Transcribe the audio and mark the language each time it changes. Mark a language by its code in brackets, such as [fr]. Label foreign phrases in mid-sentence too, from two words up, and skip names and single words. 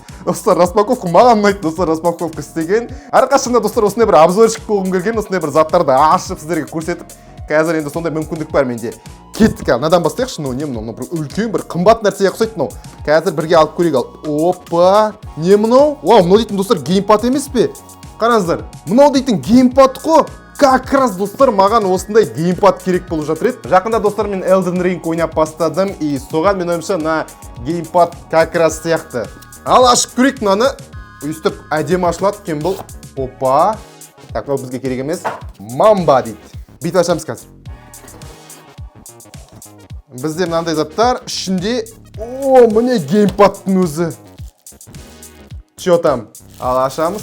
[kk] Достар, распаковка маған ұнайды, достар, распаковка істеген. Әрқашанда, достар, осындай бір обзорчик болғым келген, осындай бір заттарды ашып сіздерге көрсетіп, қазір енді сондай мүмкіндік бар менде. Кеттік, ал надан бастайықшы, не мынау, бір үлкен бір қымбат нәрсеге ұқсайды мынау. Қазір бірге алып көрейік, ал. Опа, не мынау? Вау, мынау дейтін, достар, геймпад емес пе? Қараңыздар, мынау дейтін геймпад қой. [ru] Как раз, [kk] достар, маған осындай геймпад керек болып жатыр еді. Жақында, достар, мен Elden Ring ойнап бастадым, и соған мен ойымша мына геймпад [ru] как раз [kk] сияқты. Ал ашып көрейік мынаны. Өйстіп әдемі ашылады екен бұл. Опа. Так, мынау бізге керек емес. Мамба дейді. Бүйтіп ашамыз қазір. Бізде мынандай заттар ішінде. Міне геймпадтың өзі. [ru] Чё там? [kk] Ал ашамыз.